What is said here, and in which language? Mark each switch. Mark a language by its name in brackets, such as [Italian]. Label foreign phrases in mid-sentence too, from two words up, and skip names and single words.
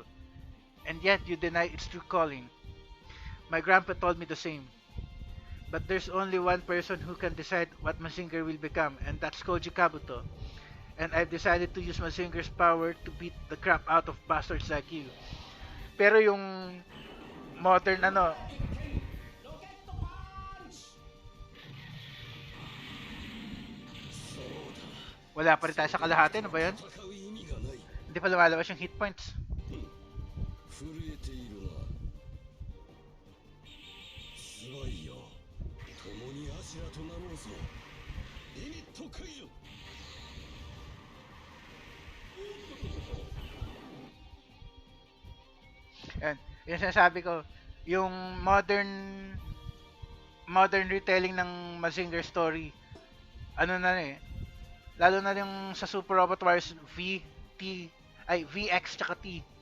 [English] And yet you deny its true calling. My grandpa told me the same. But there's only one person who can decide what Mazinger will become, and that's Koji Kabuto. And I've decided to use Mazinger's power to beat the crap out of bastards like you. [Filipino] Pero yung modern ano, [Japanese] ロケットパンチそうだ [Filipino] wala pa rin tayo sa kalahati. Ano ba yun? [Japanese] 戦う意味がない [Filipino] Hindi pa lumalabas yung hit points. [Japanese] 震えているなすごいよ共にアシュラとなろうぞリミット解除 [Filipino] Yan. Yung sinasabi ko, yung [English] modern retelling [Filipino] ng Mazinger story, ano na eh, lalo na yung sa Super Robot Wars VX tsaka T.